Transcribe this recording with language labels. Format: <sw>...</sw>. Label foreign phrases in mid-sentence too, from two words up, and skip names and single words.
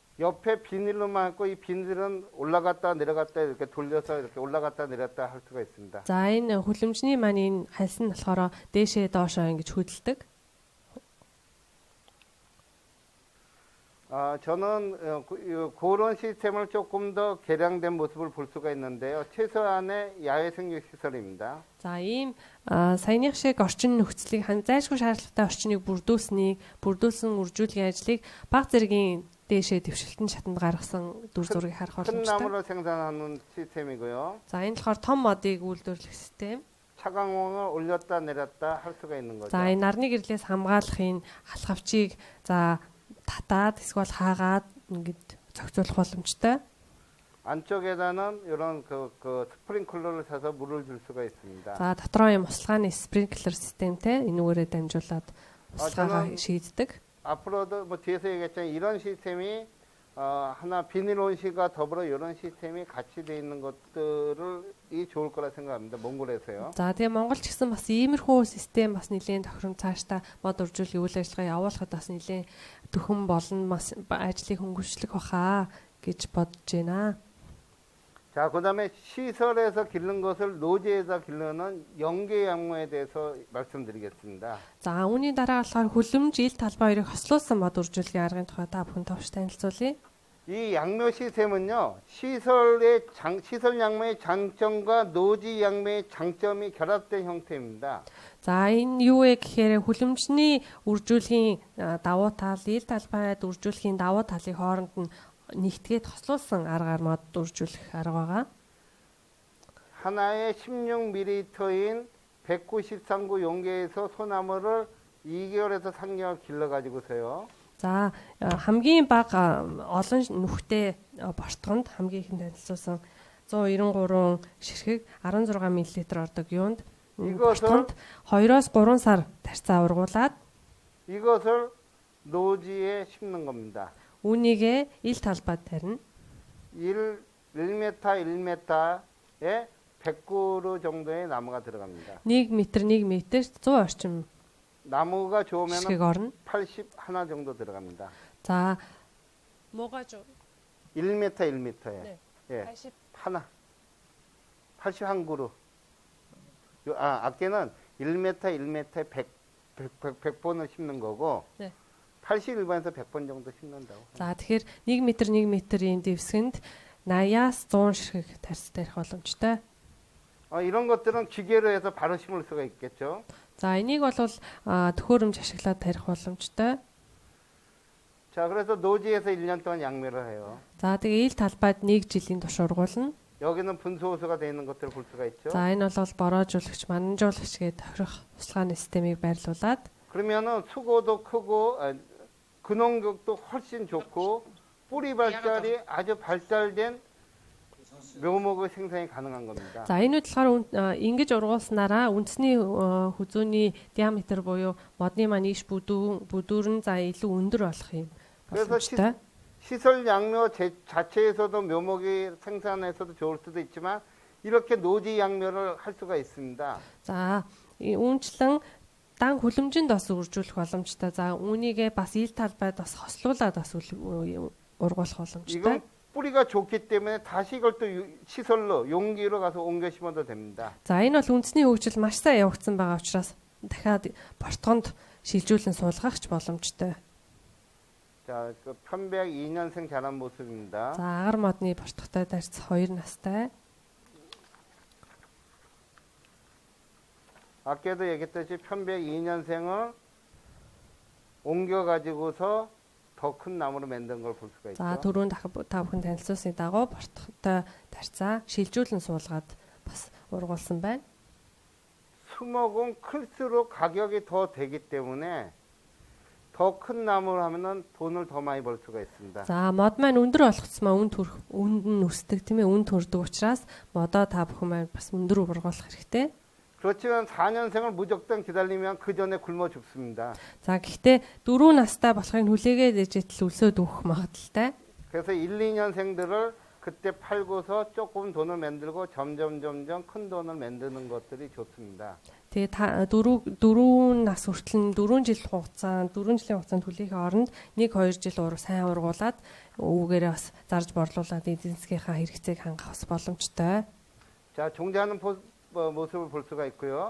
<ko>옆에 비닐로 막고 이 비닐은 올라갔다 내려갔다 이렇게 돌려서 이렇게 올라갔다 내렸다 할 수가 있습니다.</ko> <mn>За энэ хүлэмжний маань энэ хальс нь болохоор дээшээ доошоо ингэж хөдөлдөг.</mn> <ko>저는 그런 시스템을 조금 더 개량된 모습을 볼 수가 있는데요. 최소한의 야외 생육 시설입니다.</ko> <mn>За ийм саяных шиг орчин нөхцөлийг зайлшгүй шаардлагатай орчныг бүрдүүлсэн үржүүлгийн ажлыг бага зэргийн дээшээ дэвшилтэн шатанд гаргасан дүр зургийг харах</mn> <ko>큰</ko> <mn>боломжтой.</mn> <ko>나무를 생산하는 시스템이고요.</ko> <mn>За энэ болохоор том модыг үйлдвэрлэх систем.</mn> <ko>차광원을 올렸다 내렸다 할 수가 있는 거죠.</ko> <mn>За энэ нарны гэрлээс хамгаалах энэ халахвчийг за татаад эсвэл хаагаад ингэж зохицуулах боломжтой.</mn> <ko>안쪽에다는 이런 그 스프링클러를 사서 물을 줄 수가 있습니다.</ko> <mn>За дотроо юм услгааны спринклер системтэй энүүгээрээ дамжуулаад услгаагаа</mn> <ko>저는-</ko> <mn>шийддэг.</mn> <ko>앞으로도 뭐 뒤에서 얘기했지만 이런 시스템이 하나 비닐 온실과 더불어 이런 시스템이 같이 돼 있는 것들이 좋을 거라 생각합니다. 몽골에서요.</ko> <mn>За тэгээ Монголч гэсэн бас иймэрхүү систем бас нэлийн тохиром цаашдаа мод үржүүлэх үйл ажиллагаа явуулахад бас нэлийн төхөн болно бас ажлыг хөнгөвчлөх баха гэж бодож байна.</mn> <ko>자, 그다음에 시설에서 기르는 것을 노지에서 기르는 연계 양모에 대해서 말씀드리겠습니다.</ko> <mn>За үүний дараа болохоор хүлэмж ил талбай хоёрыг хослуулсан мод үржүүлэхийн аргын тухай та бүхэн товч танилцуулъя.</mn> <ko>이 양묘 시스템은요, 시설 양모의 장점과 노지 양모의 장점이 결합된 형태입니다.</ko> <mn>За энэ юу вэ гэхээр хүлэмжний үржүүлэхийн давуу тал, ил талбайд үржүүлэхийн давуу талын хооронд нь нэгтгээд хослуулсан аргаар мод үржүүлэх арга байгаа.</mn> <ko>하나에 16mm인 193구 용계에서 소나무를 2개월에서 3개월 길러가지고서요.</ko> <mn>За хамгийн бага олон нүхтэй бортгонд хамгийн ихэнд танилцуулсан 193 ширхэг 16 мл ордог юунд бортгонд 2-оос 3 сар тарьцаа ургуулад</mn> <ko>이것을 노지에 심는 겁니다.</ko> <mn>үүнийгээ ил талбайд тарина.</mn> <ko>1m 1m에 100그루 정도의 나무가 들어갑니다.</ko> <mn>1 м 1 м 100 орчим</mn> <ko>나무가</ko> <mn>ширхэг</mn> <ko>좋으면</ko> <mn>орно.</mn> <ko>80 하나 정도 들어갑니다. За 뭐가 좀 1m 1m에 네. 예, 80 하나 81그루. 아깨는 1m 1m에 100번을 심는 거고 네. 81번에서 100번 정도 심는다고.</ko> <mn>За тэгэхээр 1 м 1 м-ийн дэвсгэнд 80-аас 100 ширхэг тарьц тарих боломжтой.</mn> <ko>이런 것들은 기계로 해서 바로 심을 수가 있겠죠.</ko> <mn>За энийг бол төхөөрөмж ашиглаад тарих боломжтой.</mn> <ko>자, 그래서 노지에서 1년 동안 양매를 해요.</ko> <mn>За тэгээ ил талбайд 1 жилийн турш ургуулна.</mn> <ko>여기는 분소호수가 되어 있는 것들을 볼 수가 있죠.</ko> <mn>За энэ бол бороожуулагч, манжуулагч гээд тохирох услгааны системийг байрлуулад</mn> <ko>그러면은 수고도 크고 근원격도 훨씬 좋고 뿌리 발달이 아주 발달된 묘목의 생산이 가능한 겁니다.</ko> <mn>за энэ болохоор ингэж ургуулснараа үндэсний хүзүүний диаметр буюу модны маань иш бүдүүрэн за илүү өндөр болох юм</mn> <ko>그래서</ko> <mn>боломжтой.</mn> <ko>시설 양묘 자체에서도 묘목이 생산해서도 좋을 수도 있지만 이렇게 노지 양묘를 할 수가 있습니다.</ko> <mn>За үүнчлэн дан хүлэмжинд бас үржүүлэх боломжтой. За үүнийгээ бас ил талбайд бас хослуулаад бас ургуулах боломжтой.</mn> <ko>이건 뿌리가 좋기 때문에 다시 이걸 또 시설로 용기로 가서 옮겨 심어도 됩니다.</ko> <mn>За энэ бол үндэсний хөгжил маш сайн явагдсан байгаа учраас дахиад бортгонд шилжүүлэн суулгахч боломжтой.</mn> <ko>자, 그 편백 2년생 자란 모습입니다.</ko> <mn>За агар модны бортготой тарьц 2 настай.</mn> <ko>아까도 얘기했듯이 편백 2년생을 옮겨 가지고서 더 큰 나무로 만든 걸 볼 수가 있죠.</ko> <mn>За түрүүн та бүхэн танилцуулсны дагуу бортготой тарьцаа шилжүүлэн суулгаад бас ургуулсан байна.</mn> <ko>수목은 클수록 가격이 더 되기 때문에 더 큰 나무를 하면은 돈을 더 많이 벌 수가 있습니다.</ko> <mn>За мод маань өндөр болгоцсмаа үнд нь өсдөг тийм ээ, үнд төрдөг учраас модоо та бүхэн маань бас өндөр ургуулах хэрэгтэй.</mn> <ko>그렇지만 4년생을 무조건 기다리면 그 전에 굶어 죽습니다.</ko> <mn>За гэхдээ 4 настай болохыг хүлээгээд ижил өлсөд өгөх магадлалтай.</mn> <ko>그래서 1, 2년생들을 그때 팔고서 조금 돈을 만들고 점점 큰 돈을 만드는 것들이 좋습니다.</ko> <mn>Тэгээ та 4 нас хүртэл 4 жилийн хугацаанд хүлээхийн оронд 1-2 жил сайн ургуулад өвгээрээ бас зарж борлуулад эдийн засгийнхаа хэрэгцээг хангах бас боломжтой.</mn> <ko>자, 종자하는 모습을 볼 수가 있고요.</ko>